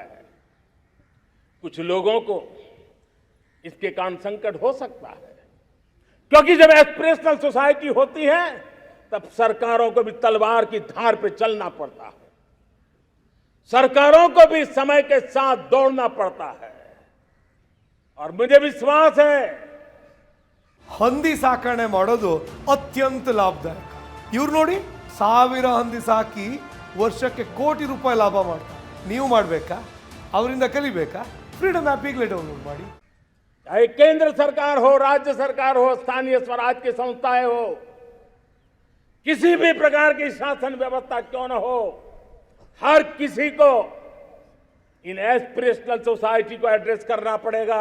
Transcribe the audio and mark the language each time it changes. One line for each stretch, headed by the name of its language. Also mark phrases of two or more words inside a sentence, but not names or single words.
Hindi: कुछ लोगों को इसके कारण संकट हो सकता है, क्योंकि जब
English: aspirational society
Hindi: होती है तब सरकारों को भी तलवार की धार पे चलना पड़ता है, सरकारों को भी समय के साथ दौड़ना पड़ता है। और मुझे विश्वास है
Kannada: ಹಂದಿ ಸಾಕಣೆ ಮಾಡೋದು ಅತ್ಯಂತ ಲಾಭದಾಯಕ. ಇವ್ರು ನೋಡಿ 1000 ಹಂದಿ ಸಾಕಿ ವರ್ಷಕ್ಕೆ ಕೋಟಿ ರೂಪಾಯಿ ಲಾಭ ಮಾಡ್ತಾರೆ. ನೀವು ಮಾಡಬೇಕಾ? ಅವರಿಂದ ಕಲಿಬೇಕಾ? ಫ್ರೀಡಮ್ ಆ್ಯಪ್ ಈಗಲೇ ಡೌನ್ಲೋಡ್ ಮಾಡಿ.
Hindi: चाहे केंद्र सरकार हो, राज्य सरकार हो, स्थानीय स्वराज की संस्थाएं हो, किसी भी प्रकार की शासन व्यवस्था क्यों न हो, हर किसी को इन
English: aspirational society
Hindi: को एड्रेस करना पड़ेगा।